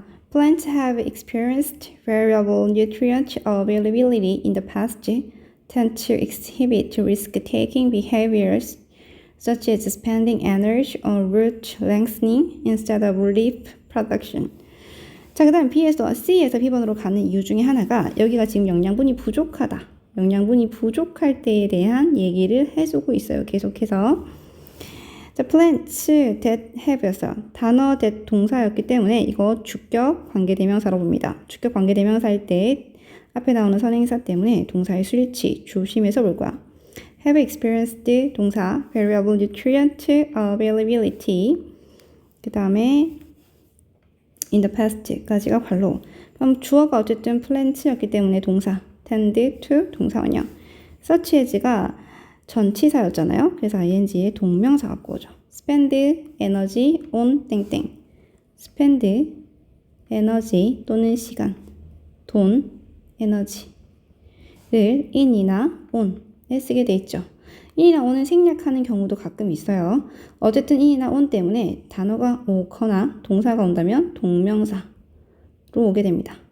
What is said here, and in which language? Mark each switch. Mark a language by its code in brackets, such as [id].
[en] Plants have experienced variable nutrient availability in the past, tend to exhibit risk-taking behaviors such as spending energy on root lengthening instead of leaf production. [ko] 자, 그 다음 C에서 B번으로 가는 이유 중에 하나가 여기가 지금 영양분이 부족하다. 영양분이 부족할 때에 대한 얘기를 해주고 있어요. 계속해서. 자, plants that have에서 단어 that 동사였기 때문에 이거 주격 관계대명사로 봅니다. 주격 관계대명사일 때 앞에 나오는 선행사 때문에 동사의 수일치 조심해서 볼 거야. have experienced 동사 variable nutrient availability 그 다음에 in the past까지가 관로. 그럼 주어가 어쨌든 plants였기 때문에 동사 tend to 동사원형. such as가 전치사였잖아요. 그래서 ing에 동명사 갖고 오죠. spend energy on 땡땡. spend energy 또는 시간, 돈, 에너지를 in이나 on에 쓰게 돼 있죠. in이나 on은 생략하는 경우도 가끔 있어요. 어쨌든 in이나 on 때문에 단어가 오거나 동사가 온다면 동명사로 오게 됩니다.